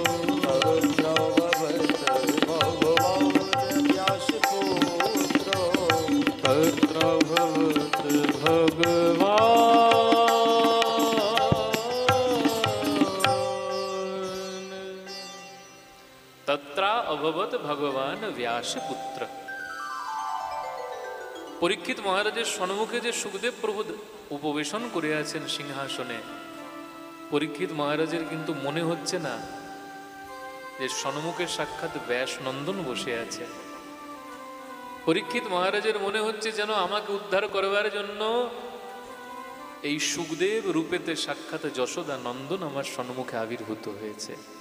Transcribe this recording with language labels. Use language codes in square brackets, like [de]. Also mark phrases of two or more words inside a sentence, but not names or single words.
[sa] तत्र भवत भगवान् व्यासपुत्रो, तत्र भवत भगवान् तत्रा अभवत भगवान व्यासपुत्र। [bn] পরীক্ষিত মহারাজের সম্মুখে যে সুখদেব প্রভু উপবেশন করে আছেন সিংহাসনে, পরীক্ষিত মহারাজের কিন্তু মনে হচ্ছে না যে সম্মুখে সাক্ষাৎ ব্যাস নন্দন বসে আছে। পরীক্ষিত মহারাজের মনে হচ্ছে যেন আমাকে উদ্ধার করবার জন্য এই সুখদেব রূপেতে সাক্ষাৎ যশোদা নন্দন আমার সম্মুখে আবির্ভূত হয়েছে।